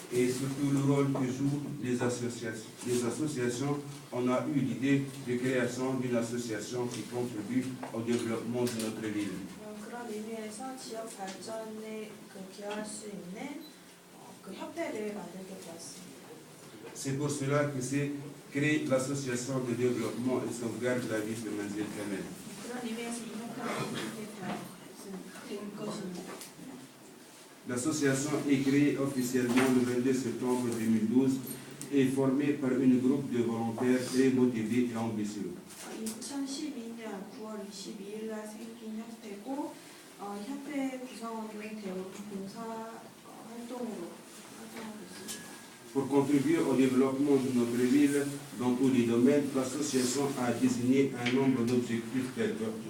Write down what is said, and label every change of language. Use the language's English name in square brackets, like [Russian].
[French] Et surtout le rôle que jouent les associations, on a eu l'idée de création d'une association qui contribue au développement de notre ville. [Korean] 그런 의미에서 지역 발전에 기여할 수 있는 협회를 만들게 되었습니다. [French] C'est pour cela que s'est créée l'association de développement et sauvegarde de la ville de Manzil Kamel. [Korean] 그런 의미에서 이 협회가 된 것입니다. [French] L'association est créée officiellement le 22 septembre 2012 et formée par un groupe de volontaires très motivés et ambitieux. [Korean] 2012년 9월 22일 날 생긴 협회고 협회 구성원은 대부분 봉사 활동으로 활동하고 있습니다. [French] Pour contribuer au développement de notre ville dans tous les domaines, l'association a désigné un nombre d'objectifs tels que